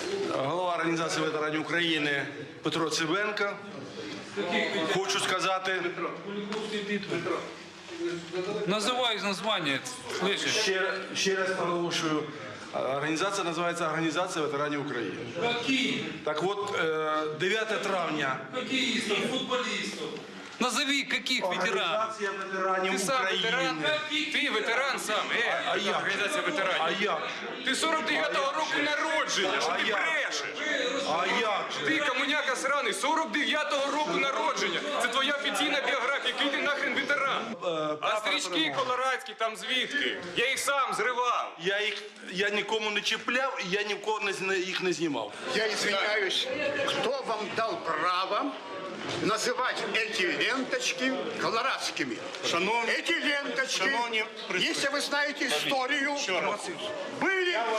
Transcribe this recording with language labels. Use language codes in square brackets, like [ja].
[uk] Голова Організації ветеранів України Петро Цибенко. Хочу сказати... [ru] Называй название, слышишь? [uk] Ще раз наголошую. Організація називається Організація ветеранів України. [ru] Какие? [uk] Так от, 9 травня... [ru] Какие футболистов? Назови, каких ветеранов? [uk] Організація ветеранів Ти сам ветеран? України. Ти ветеран сам? А як? Організація ветеранів. А як? Ти 49-го року народження, що А ти як? брешеш? А як же? Ти комуняка сраний, 49-го року народження. Це твоя офіційна біографія, який ти нахрен ветеран. А стрічки колорадські там звідки? Я їх сам зривав. Я нікому не чіпляв, і я нікого їх не знімав. [ru] Я извиняюсь, кто вам дал право называть эти ленточки колорадскими? Эти ленточки, если вы знаете историю, были...